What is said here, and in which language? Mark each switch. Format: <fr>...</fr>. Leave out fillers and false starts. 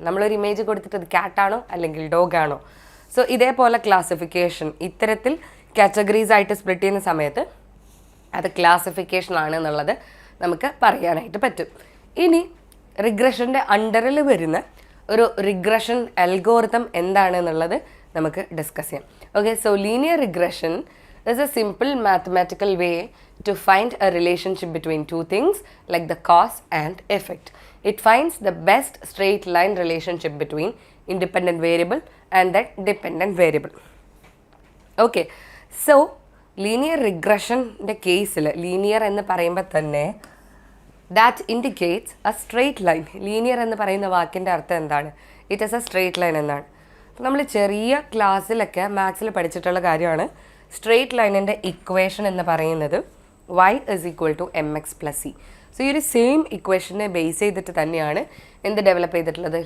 <ml>നമ്മളൊരു ഇമേജ് കൊടുത്തിട്ട് അത് ക്യാറ്റാണോ അല്ലെങ്കിൽ ഡോഗ് ആണോ? സോ ഇതേപോലെ ക്ലാസിഫിക്കേഷൻ ഇത്തരത്തിൽ കാറ്റഗറീസ് ആയിട്ട് സ്പ്ലിറ്റ് ചെയ്യുന്ന സമയത്ത് അത് ക്ലാസിഫിക്കേഷൻ ആണ് എന്നുള്ളത് നമുക്ക് പറയാനായിട്ട് പറ്റും. ഇനി റിഗ്രഷൻ്റെ അണ്ടറിൽ വരുന്ന ഒരു റിഗ്രഷൻ അൽഗോരിതം എന്താണ് എന്നുള്ളത് നമുക്ക് ഡിസ്കസ് ചെയ്യാം.</ml> <en>Okay, so linear regression is a simple mathematical way to find a relationship between two things like the cause and effect. It finds the best straight line relationship between independent variable and that dependent variable. Okay, so linear regression</en> <ml>ന്റെ കേസിൽ linear എന്ന് പറയുമ്പോൾ തന്നെ</ml> <en>that indicates a straight line.</en> <ml>Linear എന്ന് പറയുന്ന വാക്കിൻ്റെ അർത്ഥം എന്താണ്?</ml> <en>it is a straight line</en> <ml>എന്നാണ്. നമ്മൾ ചെറിയ ക്ലാസ്സിലൊക്കെ മാത്സിൽ പഠിച്ചിട്ടുള്ള കാര്യമാണ്. സ്ട്രെയിറ്റ് ലൈനിൻ്റെ ഇക്വേഷൻ എന്ന് പറയുന്നത് y = mx + c. സോ ഈ ഒരു സെയിം ഇക്വേഷനെ ബേസ് ചെയ്തിട്ട് തന്നെയാണ് എന്ത് ഡെവലപ്പ് ചെയ്തിട്ടുള്ളത്?</ml>